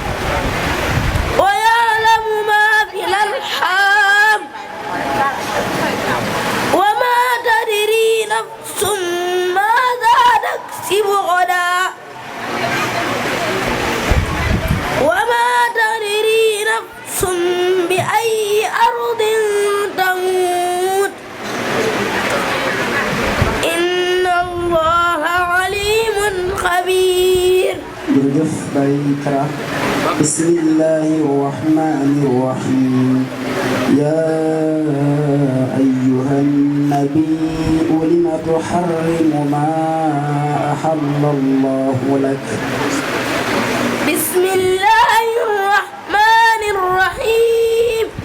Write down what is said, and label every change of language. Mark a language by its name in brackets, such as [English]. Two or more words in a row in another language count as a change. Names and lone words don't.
[Arabic] ويعلم ما في الأرحام وما تدري نفس ماذا تكسب غدا وما تدري نفس بأي أرض تموت إن الله عليم خبير. jërëjëf Baye Kara. بسم الله الرحمن الرحيم. يا أيها النبي لم تحرم ما أحل الله لك. بسم الله الرحمن الرحيم.